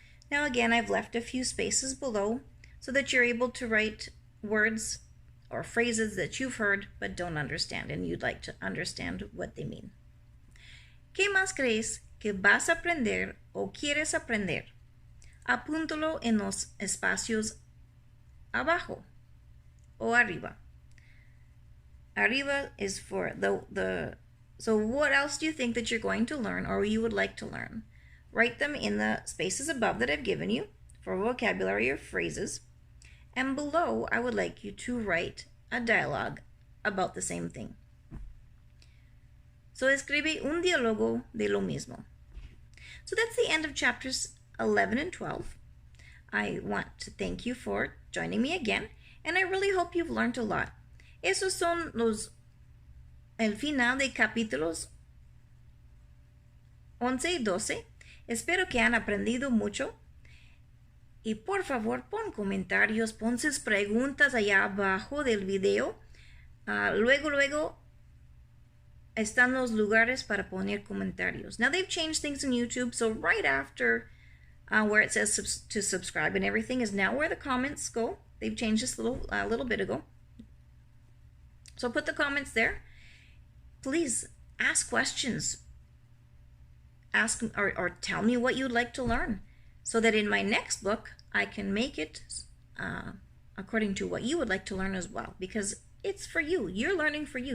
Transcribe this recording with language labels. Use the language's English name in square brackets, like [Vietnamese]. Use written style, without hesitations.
[English] Now again, I've left a few spaces below so that you're able to write words or phrases that you've heard but don't understand and you'd like to understand what they mean. [Spanish] ¿Qué más crees que vas a aprender o quieres aprender? Apúntalo en los espacios abajo o arriba. [English] Arriba is for so what else do you think that you're going to learn or you would like to learn? Write them in the spaces above that I've given you for vocabulary or phrases. And below, I would like you to write a dialogue about the same thing. [Spanish] So escribe un diálogo de lo mismo. [English] So that's the end of chapters 11 and 12. I want to thank you for joining me again, and I really hope you've learned a lot. [Spanish] Esos son el final de capítulos 11 y 12. Espero que han aprendido mucho. Y por favor, pon comentarios, pon sus preguntas allá abajo del video. Luego están los lugares para poner comentarios. [English] Now they've changed things in YouTube, so right after where it says to subscribe and everything is now where the comments go. They've changed this a little bit ago. So put the comments there. Please ask questions. Ask or tell me what you'd like to learn so that in my next book I can make it according to what you would like to learn as well, because it's for you. You're learning for you.